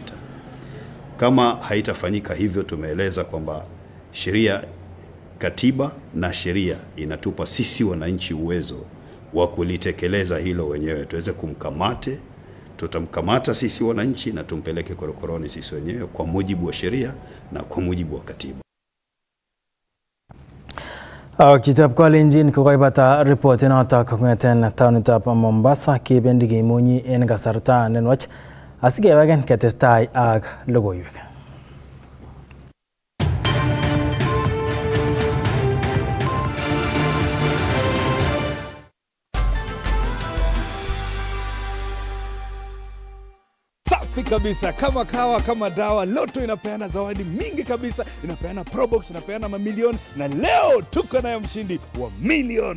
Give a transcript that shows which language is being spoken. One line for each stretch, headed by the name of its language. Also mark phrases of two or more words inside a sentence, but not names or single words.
Swahili: Kama haitafanyika hivyo, tumeeleza kwamba sheria, katiba na sheria inatupa sisi wananchi uwezo wa kulitekeleza hilo wenyewe. Tuweze kumkamate, tutamkamata sisi wananchi na tumpeleke korokoroni sisi wenyewe kwa mujibu wa sheria na kwa mujibu wa katiba.
Kalenjin: Kitab Kalenjin kokoibata report inotok kong'eten taonitab Mombasa kebendi kemunyi en kasarta nenwach asikeweken ketestai ak logoiwek.
Swahili: Safi kabisa, kama kawa kama dawa, Loto inapeana zawadi mingi kabisa, inapeana probox, inapeana mamilioni, na leo tuko na ya mshindi wa milioni.